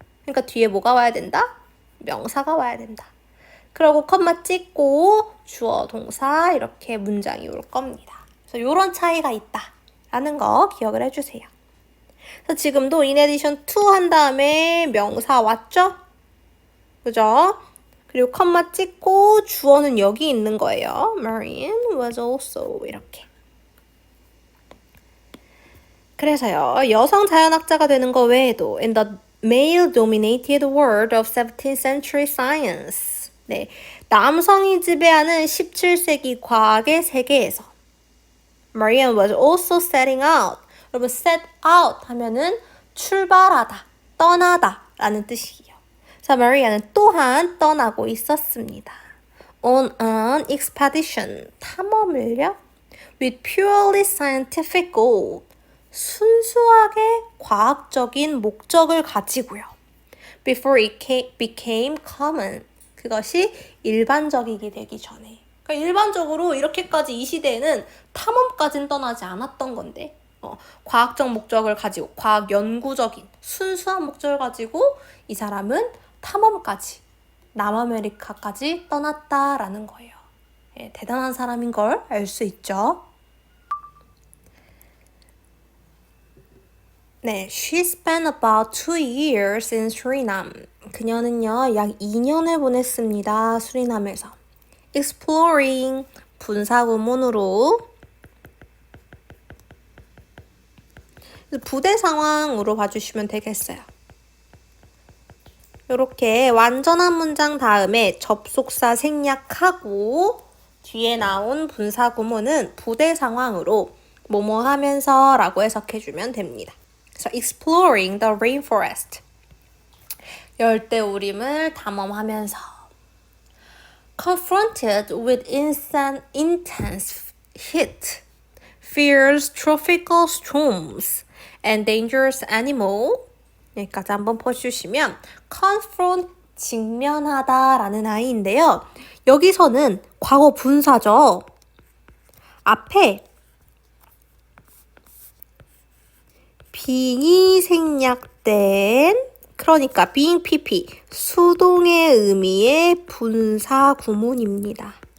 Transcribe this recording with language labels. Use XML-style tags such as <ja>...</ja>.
<ko>그러니까 뒤에 뭐가 와야 된다? 명사가 와야 된다. 그리고 컴마 찍고 주어 동사 이렇게 문장이 올 겁니다. 그래서 이런 차이가 있다라는 거 기억을 해주세요. 그래서 지금도 in addition to 한 다음에 명사 왔죠? 그죠? 그리고 컴마 찍고 주어는 여기 있는 거예요.</ko> <en>Marianne was also 이렇게.</en> <ko>그래서요.</ko> <en>여성 자연학자가 되는 거 외에도 in the male-dominated world of 17th century science.</en> <ko>네, 남성이 지배하는 17세기 과학의 세계에서 Marianne was also setting out. 여러분, set out 하면은 출발하다, 떠나다 라는 뜻이에요. 자, 마리아는 또한 떠나고 있었습니다.</ko> <en>On an expedition, 탐험을요. With purely scientific goal, 순수하게 과학적인 목적을 가지고요. Before it became common, 그것이 일반적이게 되기 전에.</en> <ko>그러니까 일반적으로 이렇게까지 이 시대에는 탐험까지는 떠나지 않았던 건데 과학적 목적을 가지고 과학 연구적인 순수한 목적을 가지고 이 사람은 탐험까지 남아메리카까지 떠났다라는 거예요. 예, 대단한 사람인 걸 알 수 있죠.</ko> <en>네, she spent about 2 years in Suriname.</en> <ko>그녀는요, 약 2년을 보냈습니다. 수리남에서. exploring, 분사구문으로 부대 상황으로 봐주시면 되겠어요. 이렇게 완전한 문장 다음에 접속사 생략하고 뒤에 나온 분사구문은 부대 상황으로 뭐뭐 하면서 라고 해석해주면 됩니다.</ko> <en>그래서 exploring the rainforest. 열대우림을 탐험하면서 confronted with intense heat, fierce tropical storms, and dangerous animal.</en> <ko>여기까지 한번 보여주시면 confront, 직면하다라는 아이인데요. 여기서는 과거 분사죠. 앞에 being이 생략된, 그러니까 being pp, 수동의 의미의 분사 구문입니다.</ko>